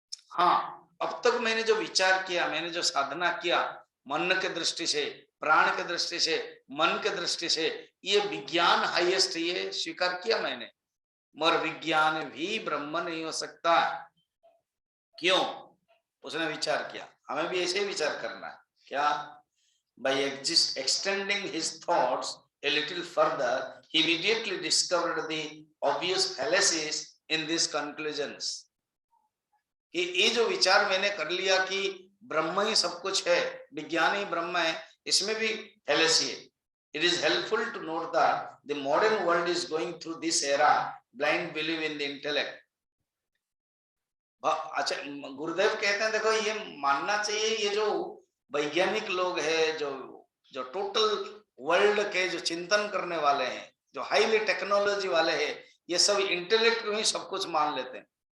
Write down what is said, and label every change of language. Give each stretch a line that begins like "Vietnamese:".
Hindi: हाँ, अब तक मैंने जो विचार किया, मैंने जो साधना किया, मन के दृष्टि से, प्राण के दृष्टि से, मन के दृष्टि से, ये विज्ञान हाईएस्ट, ये स्वीकार किया मैंने, मगर विज्ञान भी ब्रह्म नहीं हो सकता। क्यों? उसने विचार किया, हमें भी ऐसे ही विचार करना है। क्या?
English: by extending his thoughts a little further, he immediately discovered the obvious fallacies in these conclusions.
Hindi: कि ये जो विचार मैंने कर लिया कि ब्रह्म ही सब कुछ है, विज्ञान ही ब्रह्म है, इसमें भी fallacy है।
English: It is helpful to note that the modern world is going through this era blind belief in the intellect.
Hindi: अच्छा, गुरुदेव कहते हैं देखो ये मानना चाहिए, ये जो वैज्ञानिक लोग हैं, जो जो टोटल वर्ल्ड के जो चिंतन करने वाले हैं, जो हाईली टेक्नोलॉजी वाले हैं, ये सब इंटेलेक्ट में ही सब कुछ मान लेते हैं।